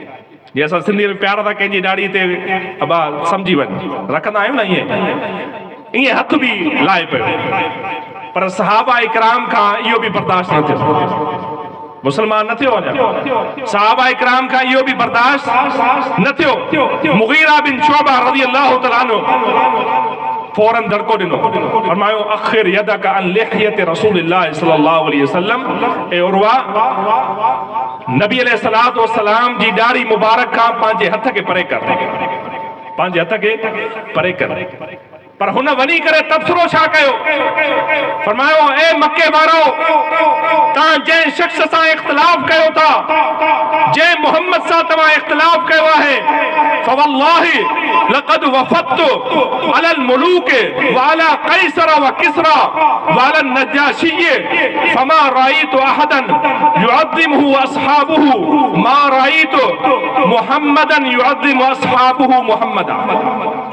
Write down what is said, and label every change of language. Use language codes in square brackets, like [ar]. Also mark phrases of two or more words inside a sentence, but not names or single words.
[sd] जे असां सिंधी में प्यार था कंहिंजी दाढ़ी ते अबा सम्झी वञ रखंदा आहियूं न, ईअं हथ बि लाए पियो। पर सहाबा इकराम खां इहो बि बर्दाश्त न थियो, मुसलमान न थियो अञा, सहाबा इकराम खां इहो बि बर्दाश्त न थियो। मुगीरा बिन शुअबा [ar] رضي الله تعالى عنه [sd] फौरन दड़को ॾिनो, फरमायो [ar] أخر يدك عن لحية رسول الله صلى الله عليه وسلم, [sd] ए उर्वा नबी [ar] عليه الصلاة والسلام [sd] जी दाढ़ी मुबारक खां पंहिंजे हथ खे परे कर, पंहिंजे हथ खे परे कर। पर हुन वञी करे तबसरो छा कयो? फरमायो ए मके वारो, तव्हां जंहिं शख्स सां इख्तिलाफ कयो था, जंहिं मोहम्मद सां तव्हां इख्तिलाफ कयो आहे, [ar] فوالله لقد وفدت على الملوك وعلى قيصر وكسرى وعلى النجاشي فما رأيت أحدا يعظمه أصحابه ما رأيت محمدا يعظمه أصحابه محمدا.